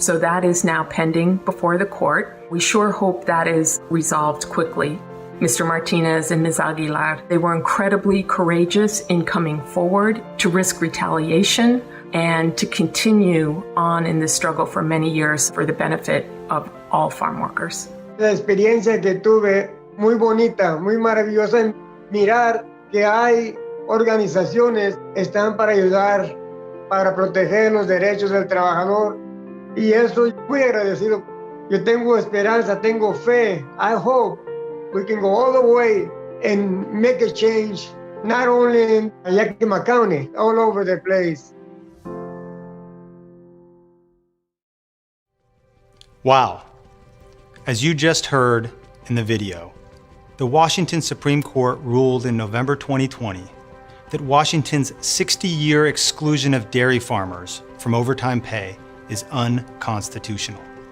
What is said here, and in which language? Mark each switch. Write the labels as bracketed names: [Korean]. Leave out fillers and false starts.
[English] So that is now pending before the court. We sure hope that is resolved quickly. Mr. Martinez and Ms. Aguilar, they were incredibly courageous in coming forward to risk retaliation and to continue on in this struggle for many years for the benefit of all farm workers. [Spanish] La experiencia que tuve, muy bonita, muy maravillosa, en mirar que hay organizaciones que están para ayudar, para proteger los derechos del trabajador. Y eso, muy agradecido. Yo tengo esperanza, tengo fe. [English] I hope we can go all the way and make a change, not only in Yakima County, all over the place. Wow. As you just heard in the video, the Washington Supreme Court ruled in November 2020 that Washington's 60-year exclusion of dairy farmers from overtime pay is unconstitutional.